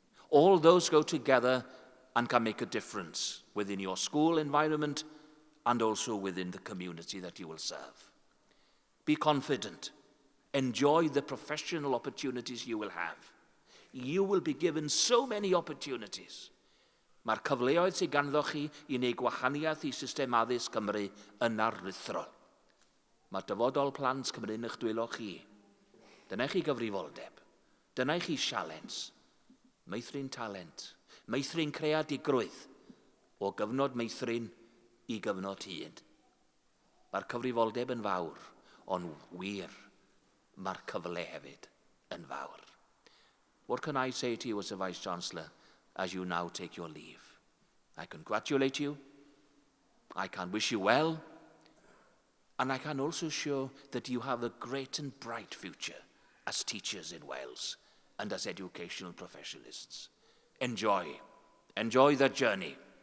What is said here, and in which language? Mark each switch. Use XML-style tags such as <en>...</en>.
<en>All those go together and can make a difference within your school environment and also within the community that you will serve. Be confident. Enjoy the professional opportunities you will have. You will be given so many opportunities.</en> <cy>Mae'r cyfleoedd sydd ganddo chi I wneud gwahaniaeth I system addysg Cymru yn aruthrol. Mae dyfodol plant Cymru yn eich dwylo chi. Dyna chi gyfrifoldeb. Dyna chi sialens. Meithrin talent. Meithrin creadigrwydd. O gyfnod meithrin I gyfnod hyn. Mae'r cyfrifoldeb yn fawr, ond wir, mae'r cyfle hefyd yn fawr.</cy> <en>What can I say to you as a Vice-Chancellor as you now take your leave? I congratulate you. I can wish you well. And I can also show that you have a great and bright future as teachers in Wales. and as educational professionalists. Enjoy. Enjoy the journey.</en>